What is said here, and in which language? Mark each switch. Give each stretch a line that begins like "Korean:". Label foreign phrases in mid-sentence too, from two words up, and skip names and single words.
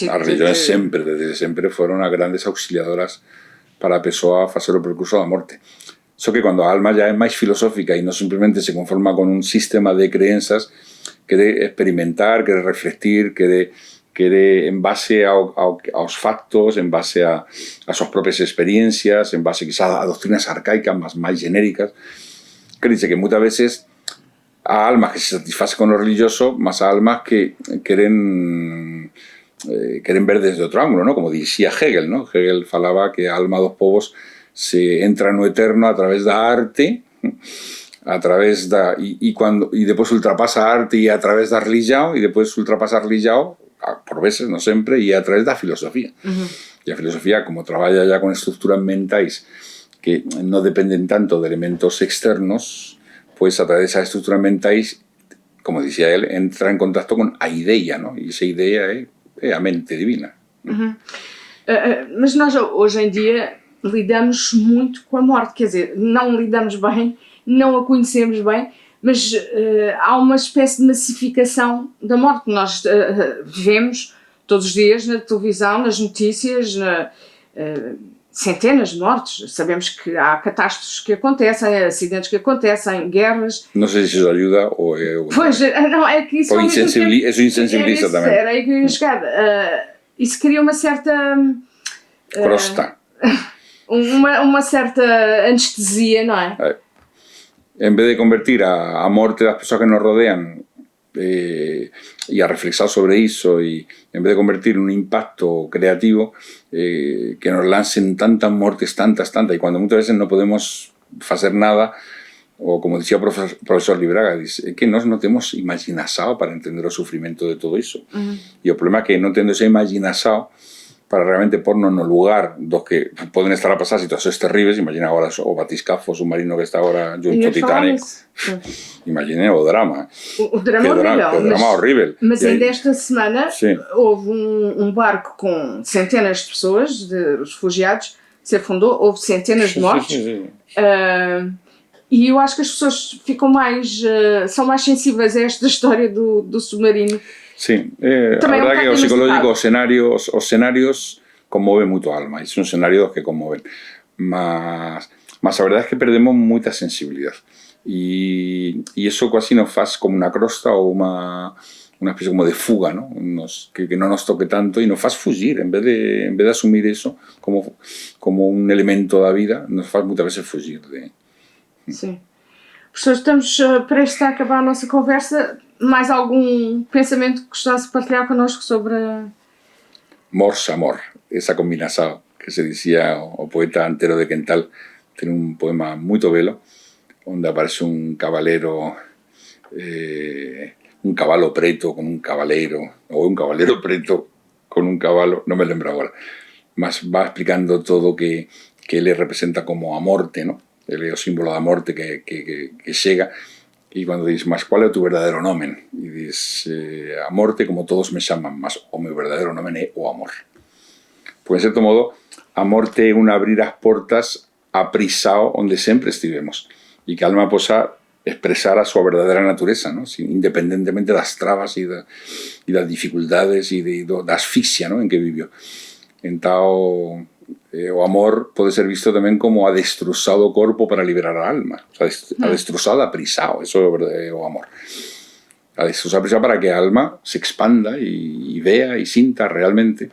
Galician: As religións sempre, desde sempre, foron as grandes auxiliadoras para a persoa facer o percurso da morte. Só que cando a alma ya é máis filosófica e non simplemente se conforma con un sistema de creenças, quere experimentar, quere reflectir, quere en base aos factos, en base a súas propias experiencias, en base quizás a doctrinas arcaicas máis genéricas, que
Spanish: dice que muchas veces a almas que se satisfacen con lo religioso, más a almas que quieren ver desde otro ángulo,
Galician: ¿no?
Spanish: Como decía Hegel, ¿no?
Galician: Hegel falaba que a alma dos povos se entra no eterno a través da arte, a través
Spanish: y después
Galician: ultrapasa a arte y a través da religión,
Spanish: y después
Galician: ultrapasa a religión, por veces, no sempre, e a través da filosofía. E a filosofía, como traballa ya con estructuras mentais que non dependen tanto de elementos externos, pues a través desas estructuras mentais, como dicía él, entra en contacto con a idea, ¿no? E esa idea é a mente divina.
Portuguese: Mas nós, hoje em dia, lidamos muito com a morte. Quer dizer, não lidamos bem, não a conhecemos bem, mas há uma espécie de massificação da morte. Nós vemos todos os dias na televisão, nas notícias, centenas de mortes. Sabemos que há catástrofes que acontecem, acidentes que acontecem, guerras. Não sei se isso ajuda ou é... Pois, não, é que isso... Isso insensibiliza também. Era aí que eu ia chegar. isso cria uma certa... Crosta. Uma certa anestesia, não é?
Spanish: En vez de convertir
Galician: a morte das persoas
Spanish: que nos rodean y a reflexar sobre eso, y en vez de convertir en un impacto creativo, que nos lancen tantas muertes, tantas, y cuando muchas veces no podemos hacer nada, o como decía o profesor Libraga,
Galician: dice, que nós non temos imaginação para entender o sufrimento de todo iso. E o problema é que non tendo esa imaginação para realmente pornos no lugar dos que poden estar a pasar situacións terribles.
Portuguese: Imagina agora o batiscafo submarino que está agora junto ao Titanic. Imagine o drama. O drama horrível. O drama horrível. Mas ainda esta semana houve um barco com centenas de pessoas, de refugiados, que se afundou, houve centenas de mortos. E eu acho que as pessoas ficam são mais sensíveis a esta história do submarino.
Galician: Sí, a verdad que o psicológico, os escenarios conmoven moito a alma, e son escenarios que conmoven, mas
Spanish: a verdad es que
Galician: perdemos moita sensibilidad, e eso casi nos faz
Spanish: como una crosta
Galician: ou una especie como de fuga, ¿no? Que non nos toque tanto, e nos faz fugir, en vez de asumir eso como un elemento da vida, nos faz moitas veces fugir de...
Portuguese: Sim. Professor, estamos prestes a acabar a nossa conversa. Mais algum pensamento que gostasse de partilhar connosco sobre...
Spanish: Mors, amor, esa combinación que se decía o poeta Antero de Quental, tiene un poema muy bello, donde aparece un cabalero, un caballo preto con un cabalero, o un cabalero preto con un caballo, no me lembro ahora, mas va explicando todo que él representa como a morte, ¿no? Él es el símbolo da morte que llega. Y cuando dices, mas ¿cuál es tu verdadero nomen? Y dices, a morte como todos me llaman, mas o mi verdadero nomen
Galician: é o amor.
Spanish: Pues en cierto modo,
Galician: a morte é un abrir as portas aprisado onde sempre estivemos, e que a alma posa expresar a súa verdadeira natureza, ¿no? Independentemente das trabas e das dificultades e da asfixia, ¿no?
Spanish: En que vivió.
Galician: Entao, o amor pode ser visto tamén como a destruzar o corpo para liberar a alma,
Spanish: o sea,
Galician: a destruzar aprisado, eso é o amor, a destruzar aprisado para que a alma se expanda e vea e sinta realmente.